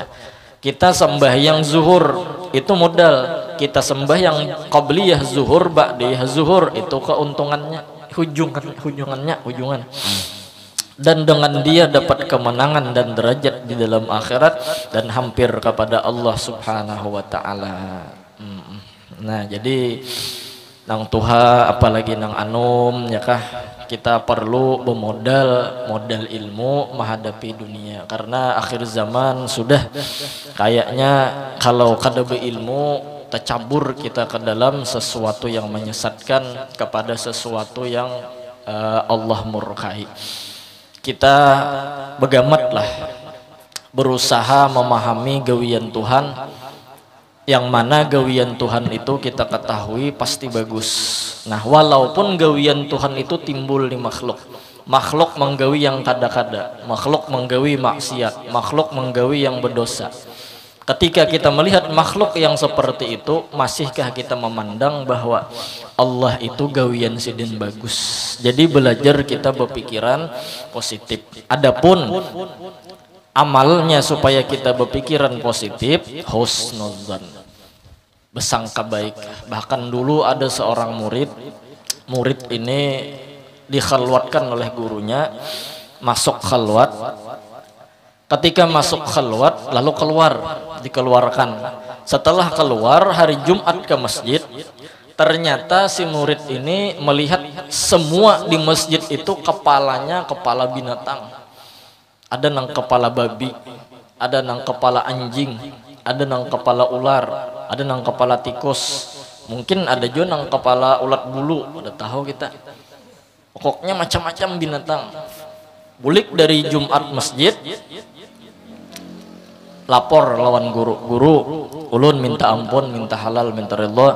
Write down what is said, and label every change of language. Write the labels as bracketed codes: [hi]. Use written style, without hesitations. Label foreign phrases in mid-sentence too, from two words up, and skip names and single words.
[id] Kita sembahyang zuhur itu modal, kita sembahyang qabliyah zuhur, ba'diyah zuhur itu keuntungannya, hujungan. Dan dengan dia dapat kemenangan dan derajat di dalam akhirat dan hampir kepada Allah [ar] سبحانه وتعالى. [bjn] Nah jadi nang tuha apalagi nang anum ya kah, kita perlu modal ilmu menghadapi dunia, karena akhir zaman sudah kayaknya kalau kada berilmu tercabur kita ke dalam sesuatu yang menyesatkan, kepada sesuatu yang Allah murkai. Kita begamatlah berusaha memahami gawian Tuhan, yang mana gawian Tuhan itu kita ketahui pasti bagus. Nah, walaupun gawian Tuhan itu timbul di makhluk, makhluk menggawi yang kada-kada, makhluk menggawi maksiat, makhluk menggawi yang berdosa. Ketika kita melihat makhluk yang seperti itu, masihkah kita memandang bahwa Allah itu gawian sidin bagus? [id] Jadi belajar kita berpikiran positif. Adapun amalnya supaya kita berpikiran positif, husnuzan, bersangka baik. Bahkan dulu ada seorang murid ini dikhalwatkan oleh gurunya, masuk khalwat. Ketika masuk khalwat lalu dikeluarkan. Setelah keluar hari Jumat ke masjid, ternyata si murid ini melihat semua di masjid itu kepalanya kepala binatang. [bjn] Ada nang kepala babi, ada nang kepala anjing, ada nang kepala ular, ada nang kepala tikus, mungkin ada juga nang kepala ulat bulu, udah tahu kita. Pokoknya macam-macam binatang. Bulik dari Jumat masjid, lapor lawan guru, ulun minta ampun, minta halal, minta ridha.